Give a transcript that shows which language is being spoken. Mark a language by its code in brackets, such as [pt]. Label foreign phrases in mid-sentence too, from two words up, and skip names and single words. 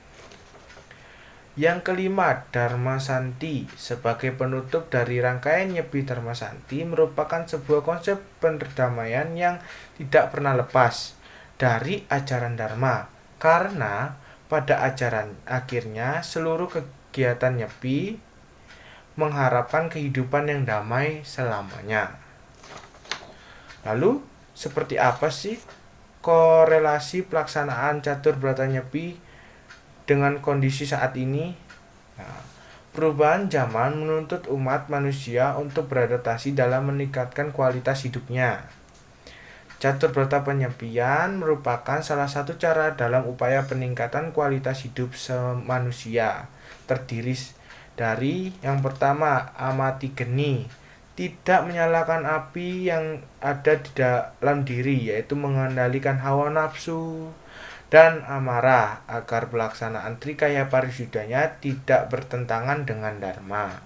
[id] Yang kelima, Dharma Santi sebagai penutup dari rangkaian Nyepi Dharma Santi merupakan sebuah konsep perdamaian yang tidak pernah lepas dari ajaran Dharma, karena pada ajaran akhirnya seluruh kegiatan Nyepi mengharapkan kehidupan yang damai selamanya. Lalu, seperti apa sih korelasi pelaksanaan catur brata Nyepi dengan kondisi saat ini? Nah, perubahan zaman menuntut umat manusia untuk beradaptasi dalam meningkatkan kualitas hidupnya. Catur brata penyepian merupakan salah satu cara dalam upaya peningkatan kualitas hidup manusia. Terdiri dari yang pertama, amati geni, tidak menyalakan api yang ada di dalam diri, yaitu mengendalikan hawa nafsu dan amarah agar pelaksanaan Trikaya Parisuddhanya tidak bertentangan dengan Dharma.